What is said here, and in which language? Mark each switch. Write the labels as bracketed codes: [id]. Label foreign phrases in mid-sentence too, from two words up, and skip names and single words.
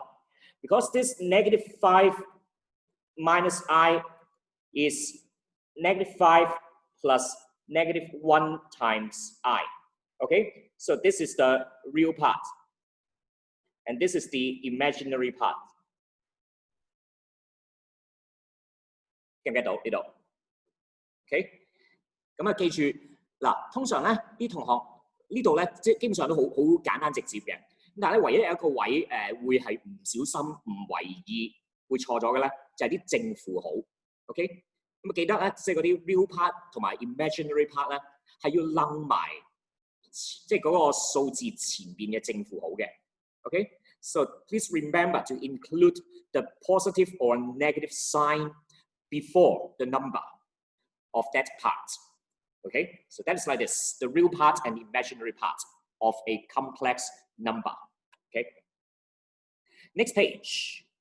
[en] Because this -5 minus I is -5 plus -1 times I. Okay, so this is the real part. And this is the imaginary part. [yue] 記唔記到呢度 ？OK， 咁啊記住嗱，通常咧啲同學呢度咧，即係基本上都好簡單直接嘅。咁但係咧，唯一有一個位會係唔小心、唔為意會錯咗嘅咧，就係啲正負號。OK， 咁啊記得咧，即係嗰啲 [en] real part [yue] 同埋 [en] imaginary part [yue] 咧，係要冧埋即係嗰個數字前邊嘅正負號嘅。OK， [en] so please remember to include the positive or negative sign before the number of that part. Okay, so that is like this, the real part and the imaginary part of a complex number. Okay, next page.